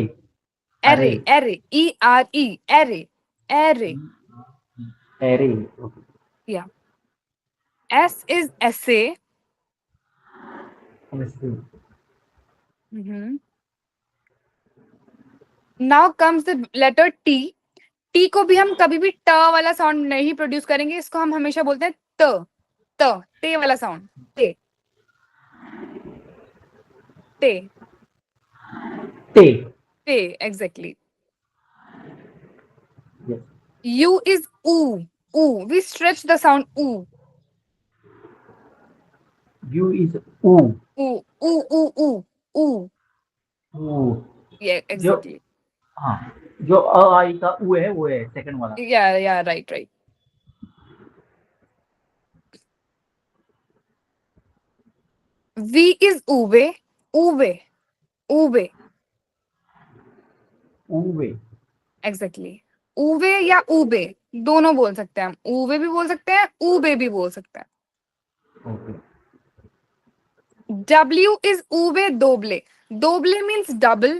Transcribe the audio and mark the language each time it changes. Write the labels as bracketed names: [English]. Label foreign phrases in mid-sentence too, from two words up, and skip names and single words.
[English] Array. Array. ERE. Array. Array. Array. Okay. Yeah. S is essay. Essay. Now comes the letter T. [Hindi] T को भी हम कभी भी ट वाला साउंड नहीं प्रोड्यूस करेंगे, इसको हम हमेशा बोलते हैं त, ते वाला साउंड, ते ते ते ते एग्जैक्टली। [English] Yes. U is u. U. We stretch the sound u. U is U. U. U. U. U. U. U. Yeah, exactly. [Hindi] हाँ जो अ आई का उ है वो है सेकंड वाला। [English] Yeah, right. V is uve, uve, uve. [Hindi] उवे। एग्जैक्टली उवे या उबे दोनों बोल सकते हैं हम, उवे भी बोल सकते हैं, उबे भी बोल सकते हैं। ओके। W इज उबे दोबले, दोबले [English] means double.